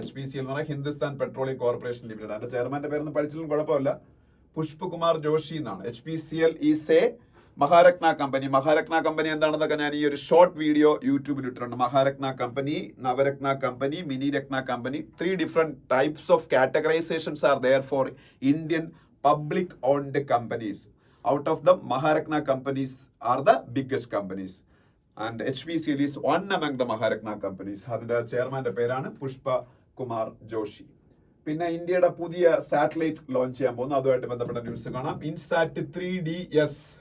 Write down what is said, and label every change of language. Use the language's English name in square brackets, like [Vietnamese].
[Malayalam] HPCL എന്ന് പറഞ്ഞാൽ Hindustan petroleum corporation limited. അതിന്റെ ചെയർമാന്റെ പേരൊന്നും പഠിച്ചാലും കുഴപ്പമില്ല. പുഷ്പകുമാർ ജോഷി എന്നാണ്. [English] HPCL is a Maharatna company. [Malayalam] Maharatna company എന്താണെന്നൊക്കെ ഞാൻ ഈ ഒരു ഷോർട്ട് വീഡിയോ യൂട്യൂബിൽ ഇട്ടിട്ടുണ്ട്. Maharatna company, Navratna company, mini Ratna company. [English] 3 different types of categorizations are there for Indian public owned companies. Out of them, Maharatna companies are the biggest companies. And HPCL is one among the Maharatna companies. [Malayalam] അതിന്റെ ചെയർമാന്റെ പേരാണ് പുഷ്പ കുമാർ ജോഷി. പിന്നെ ഇന്ത്യയുടെ പുതിയ satellite launch ചെയ്യാൻ പോകുന്നു. അതുമായിട്ട് ബന്ധപ്പെട്ട news കാണാം. ഇൻസാറ്റ് 3DS.